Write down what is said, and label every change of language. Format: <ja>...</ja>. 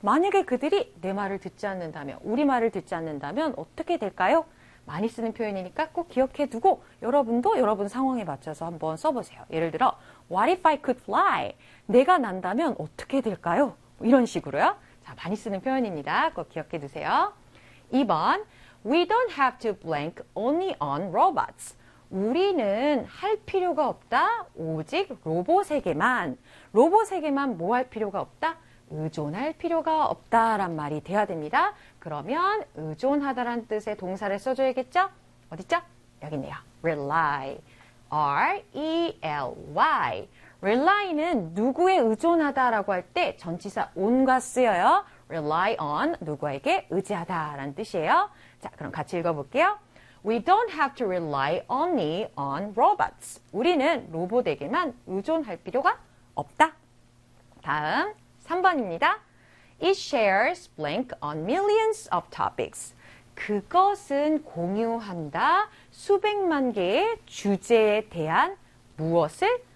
<ko>만약에 그들이 내 말을 듣지 않는다면, 우리 말을 듣지 않는다면 어떻게 될까요? 많이 쓰는 표현이니까 꼭 기억해 두고 여러분도 여러분 상황에 맞춰서 한번 써보세요. 예를 들어,</ko> <en>What if I could fly?</en> <ko>내가 난다면 어떻게 될까요? 이런 식으로요. 자, 많이 쓰는 표현입니다. 꼭 기억해 두세요.</ko> <en>2번, We don't have to blank only on robots.</en> <ko>우리는 할 필요가 없다. 오직 로봇에게만 뭐할 필요가 없다? 의존할 필요가 없다란 말이 돼야 됩니다. 그러면 의존하다란 뜻의 동사를 써줘야겠죠? 어딨죠? 여기네요. Rely. R-E-L-Y. Rely는 누구에 의존하다라고 할때 전치사 on과 쓰여요. Rely on 누구에게 의지하다라는 뜻이에요. 자, 그럼 같이 읽어볼게요.</ko> <en>We don't have to rely only on robots.</en> <ko>우리는 로봇에게만 의존할 필요가 없다.</ko> <en>다음, 3번입니다. It shares blank on millions of topics.</en> <ko>그것은 공유한다. 수백만 개의 주제에 대한 무엇을?</ko>